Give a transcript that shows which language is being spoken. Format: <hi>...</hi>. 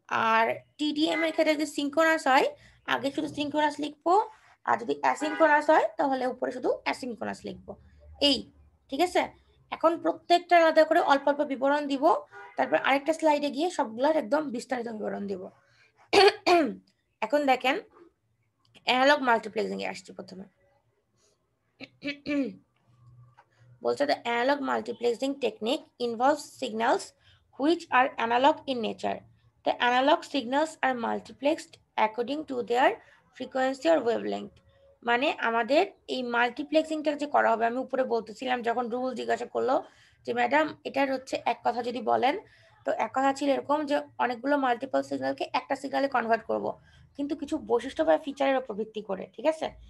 <bn>আর TDM এর ক্ষেত্রে যদি সিনক্রোনাস হয় আগে শুধু সিনক্রোনাস লিখবো, আর যদি অ্যাসিনক্রোনাস হয় তাহলে উপরে শুধু অ্যাসিনক্রোনাস লিখবো, এই, ঠিক আছে? এখন প্রত্যেকটা আলাদা করে অল্প অল্প বিবরণ দিব, তারপর আরেকটা স্লাইডে গিয়ে সবগুলোর একদম বিস্তারিত বিবরণ দিব। এখন দেখেন অ্যানালগ মাল্টিপ্লেক্সিং এ আসছি প্রথমে। বলছে</bn> <en>the analog multiplexing technique involves signals which are analog in nature. The analog signals are multiplexed according to their frequency or wavelength.</en> <bn>মানে আমাদের এই মাল্টিপ্লেক্সিংটা যে করা হবে, আমি উপরে বলতেছিলাম যখন রুল জিজ্ঞাসা করলো যে ম্যাডাম এটার হচ্ছে এক কথা যদি বলেন, তো এক কথা ছিল এরকম যে অনেকগুলো মাল্টিপল সিগন্যালকে একটা সিগন্যালে কনভার্ট করব, কিন্তু কিছু বৈশিষ্ট্য বা ফিচারের উপর ভিত্তি করে, ঠিক আছে?</bn>